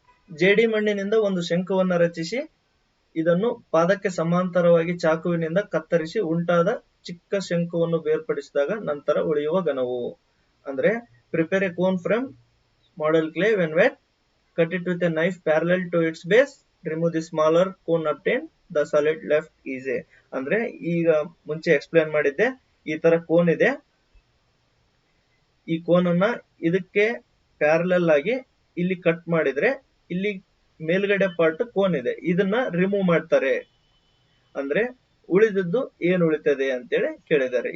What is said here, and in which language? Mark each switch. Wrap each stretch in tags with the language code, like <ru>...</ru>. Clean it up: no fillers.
<kn>ಜೇಡಿ ಮಣ್ಣಿನಿಂದ ಒಂದು ಶಂಕುವನ್ನ ರಚಿಸಿ ಇದನ್ನು ಪಾದಕ್ಕೆ ಸಮಾಂತರವಾಗಿ ಚಾಕುವಿನಿಂದ ಕತ್ತರಿಸಿ ಉಂಟಾದ ಚಿಕ್ಕ ಶಂಕುವನ್ನು ಬೇರ್ಪಡಿಸಿದಾಗ ನಂತರ ಉಳಿಯುವ ಘನವು.</kn> <en>ಅಂದ್ರೆ prepare a cone from model clay when wet, cut it with a knife parallel to its base, remove the smaller cone obtained, the solid left is a.</en> <kn>ಅಂದ್ರೆ ಈಗ ಮುಂಚೆ ಎಕ್ಸ್ಪ್ಲೇನ್ ಮಾಡಿದ್ದೆ, ಈ ತರ ಕೋನ್ ಇದೆ, ಈ ಕೋನ್ ಅನ್ನ ಇದಕ್ಕೆ ಪ್ಯಾರಲಲ್ ಆಗಿ ಇಲ್ಲಿ ಕಟ್ ಮಾಡಿದ್ರೆ ಇಲ್ಲಿ ಮೇಲ್ಗಡೆ ಪಾರ್ಟ್ ಕೋನ್ ಇದೆ, ಇದನ್ನ ರಿಮೂವ್ ಮಾಡ್ತಾರೆ. ಅಂದ್ರೆ ಉಳಿದದ್ದು ಏನ್ ಉಳಿತದೆ ಅಂತೇಳಿ ಕೇಳಿದ್ದಾರೆ.</kn>